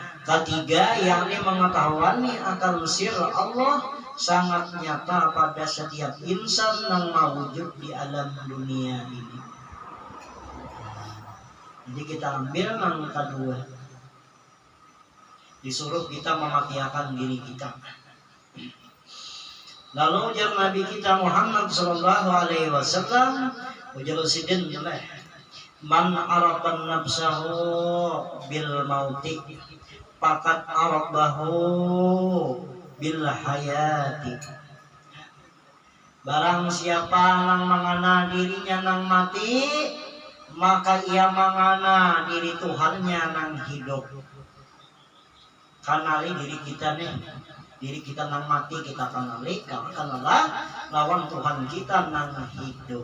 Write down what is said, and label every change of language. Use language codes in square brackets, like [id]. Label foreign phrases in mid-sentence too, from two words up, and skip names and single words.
[id] Ketiga, yakni mengetahui akan sir Allah sangat nyata pada setiap insan yang mewujud di alam dunia ini. Jadi kita ambil yang kedua, disuruh kita mematikan diri kita. Lalu ujar Nabi kita Muhammad [ar] صلى الله عليه وسلم, [bjn] ujar sidin [ar] من عرف نفسه بالموت فقد عرفه بالحياة. [id] Barang siapa yang mengenal dirinya nang mati, maka ia mengenal diri Tuhannya nang hidup. [bjn] Kenali diri kita nih, diri kita nang mati kita kenali, kenalah lawan Tuhan kita nang hidup.